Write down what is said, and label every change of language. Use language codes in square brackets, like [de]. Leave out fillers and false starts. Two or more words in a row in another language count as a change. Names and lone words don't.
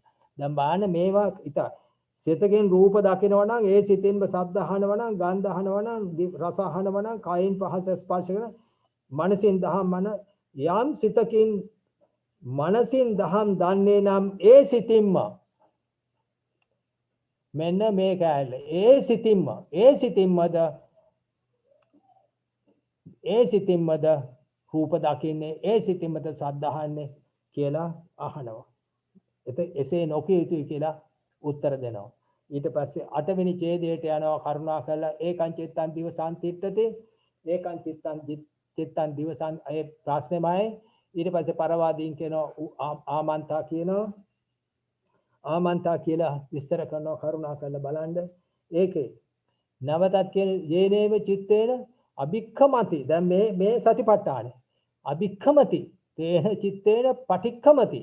[si] දැන් බලන්න මේවා සිතකින් රූප දකිනවා නම් ඒ සිතින්ම ශබ්ද අහනවා නම්, ගන්ධ අහනවා නම්, රස අහනවා නම්, කයින් පහස ස්පර්ශ කරන මනසින් දහම් යම් සිතකින් මනසින් දහම් දන්නේ නම් ඒ සිතින්ම මෙන්න මේ කැලල ඒ සිතින්මද රූප දකින්නේ, ඒ සිතින්මද ශබ්ද අහන්නේ කියලා අහනවා. එසේ නොකිය යුතුයි කියලා උත්තර දෙනවා. ඊට පස්සේ 8 වෙනි ඡේදයට යනවා කරුණා කරලා [pi] ඒකං චිත්තං දිවසං තිට්ඨති. ඒකං චිත්තං දිවසං [si] ඒ ප්‍රශ්නේමයි. ඊට පස්සේ පරවාදීන් කියනවා ආමන්තා කියනවා. ආමන්තා කියලා විස්තර කරනවා කරුණා කරලා බලන්න. ඒකේ නවතත් කියන [pi] යේනේව චිත්තේන අභික්ඛමති. [si] දැන් මේ [pi] සතිපට්ඨානෙ අභික්ඛමති තේන චිත්තේන පටික්ඛමති.